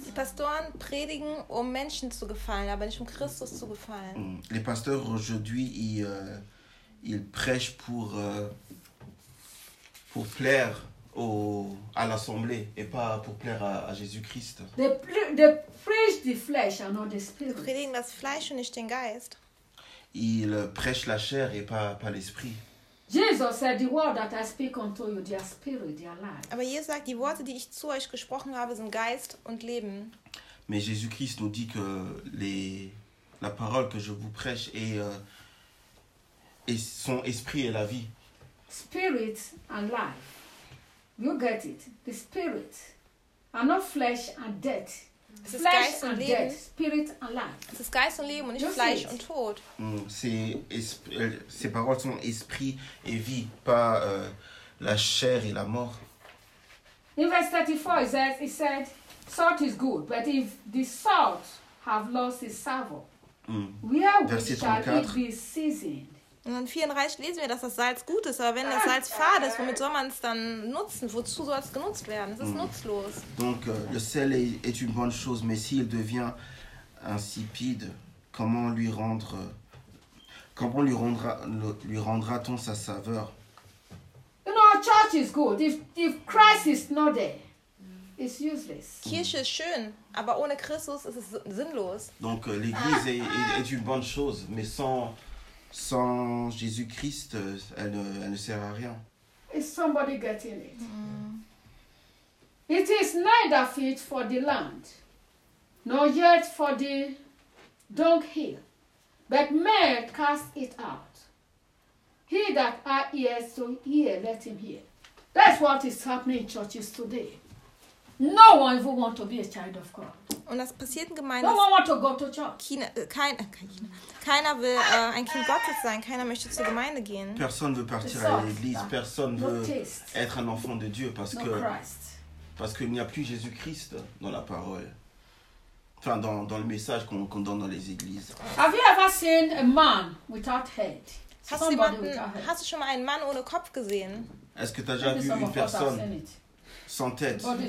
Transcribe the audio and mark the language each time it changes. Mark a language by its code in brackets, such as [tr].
[de] Die Pastoren predigen, um Menschen zu gefallen, aber nicht um Christus zu gefallen. [fr] Les pasteurs aujourd'hui, ils prêchent pour plaire à l'assemblée et pas pour plaire à Jésus-Christ. [en] They preach the flesh and not the spirit. [de] Predigen das Fleisch und nicht den Geist. [fr] Ils prêchent la chair et pas l'esprit. [en] Jesus said, "The word that I speak unto you, they are spirit, they are life." [de] Aber Jesus sagt, die Worte, die ich zu euch gesprochen habe, sind Geist und Leben. [fr] Mais Jésus-Christ nous dit que la parole que je vous prêche est son esprit et la vie. [en] Spirit and life. You get it? The spirit, and not flesh and death. [fr] C'est [de] Geist und Leben. [en] Spirit and life. [fr] C'est [de] Geist und Leben und nicht Fleisch und Tod. [fr] Ces paroles sont esprit et vie, pas la chair et la mort. [en] In verse 34, it said, salt is good, but if the salt have lost its savour, where shall it be seasoned? [de] In 34 lesen wir, dass das Salz gut ist, aber wenn das Salz fad ist, womit soll man es dann nutzen? Wozu soll es genutzt werden? Es ist nutzlos. [fr] Donc le sel est une bonne chose, mais s'il devient insipide, comment lui rendra-t-on sa saveur? [en] You know, church is good. If Christ is not there, it's useless. [de] Kirche ist schön, aber ohne Christus ist es sinnlos. [fr] Donc l'église est une bonne chose, mais sans Jésus-Christ, elle ne sert à rien. [en] Is somebody getting it? It is neither fit for the land, nor yet for the dunghill, but men cast it out. He that hath ears to hear, let him hear. That's what is happening in churches today. No one even want to be a child of God. [de] Und das passiert in Gemeinden. [en] No one want to go to church. [de] Keiner will ein Kind Gottes sein. Keiner möchte zur Gemeinde gehen. [fr] Personne veut partir à l'église. Personne veut être un enfant de Dieu parce que Parce qu'il n'y a plus Jésus-Christ dans la parole. Enfin, dans le message qu'on donne dans les églises. [en] Have you ever seen a man without head? [de] Hast du schon mal einen Mann ohne Kopf gesehen? [fr] Est-ce que tu as déjà vu une personne sans tête?